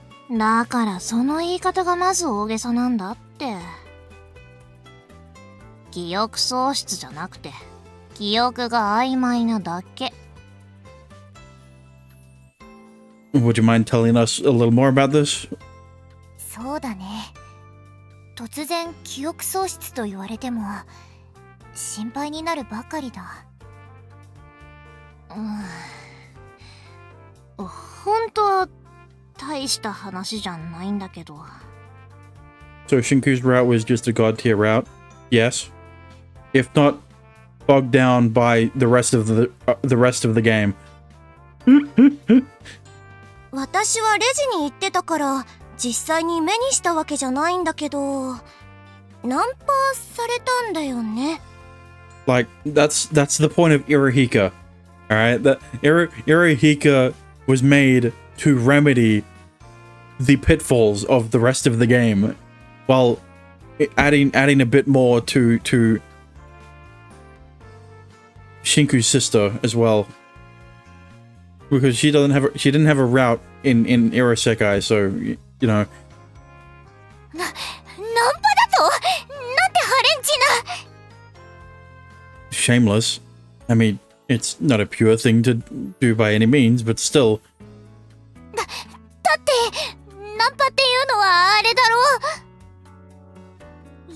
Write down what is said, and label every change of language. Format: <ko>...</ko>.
<ja>だからその言い方がまず大げさなんだって。記憶喪失じゃなくて、記憶が曖昧なだけ。</ja> <en>Would you mind telling us a little more about this?</en> <ja>そうだね。突然記憶喪失と言われても心配になるばかりだ。本当は大した話じゃないんだけど。</ja> <en>So Shinku's route was just a god tier route? Yes. If not bogged down by the rest of the game.</en> <ja>私はレジに行ってたから実際に目にしたわけじゃないんだけど、ナンパされたんだよね。</ja> <en>Like that's the point of Irahika. All right, that Irahika was made to remedy the pitfalls of the rest of the game, while adding a bit more to Shinku's sister as well, because she didn't have a route in Irasekai, so you know.</en> <ja>ナンパだと？なんてハレンチな。</ja> <en>Shameless. I mean, it's not a pure thing to do by any means, but still.</en> <ja>だってナンパっていうのはあれだろう。</ja>